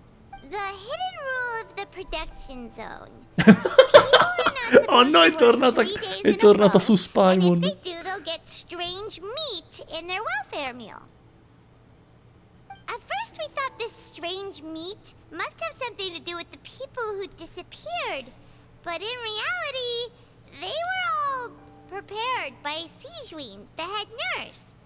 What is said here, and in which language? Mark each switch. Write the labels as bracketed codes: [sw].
[en] The hidden rule of the production zone. [it] Oh no, è tornata su Spymon. [en] If they do, they'll get strange meat in their welfare meal. At first we thought this strange meat must have something to do with the people who disappeared. But in reality, they were all prepared by Sijuin, the head nurse.